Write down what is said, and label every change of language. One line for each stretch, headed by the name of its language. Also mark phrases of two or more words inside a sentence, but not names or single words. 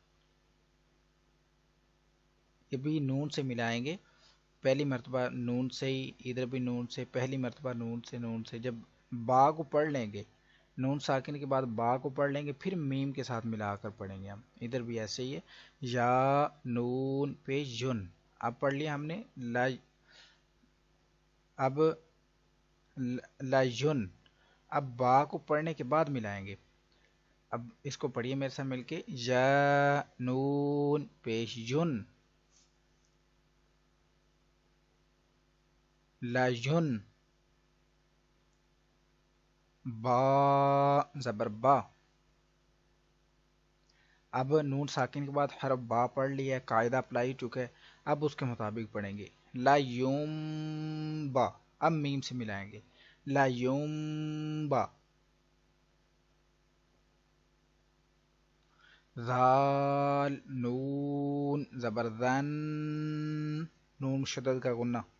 Urdu: یہ بھی نون سے ملائیں گے پہلی مرتبہ نون سے ہی ادھر بھی نون سے پہلی مرتبہ نون سے جب با کو پڑھ لیں گے نون ساکن کے بعد با کو پڑھ لیں گے پھر میم کے ساتھ ملا کر پڑھیں گے ہم ادھر بھی ایسے ہی ہے یا نون پیش یون اب پڑھ لیا ہم نے لا اب لا یون اب با کو پڑھنے کے بعد ملائیں گے اب اس کو پڑھیے میرے ساتھ مل کے یا نون پیش یون لا یون با زبر با اب نون ساکن کے بعد حرف با پڑھ لیا ہے قاعدہ اپلائی چکا ہے اب اس کے مطابق پڑھیں گے لا یوم با اب میم سے ملائیں گے لا یوم با ذال نون زبردن نون مشدد کا غنہ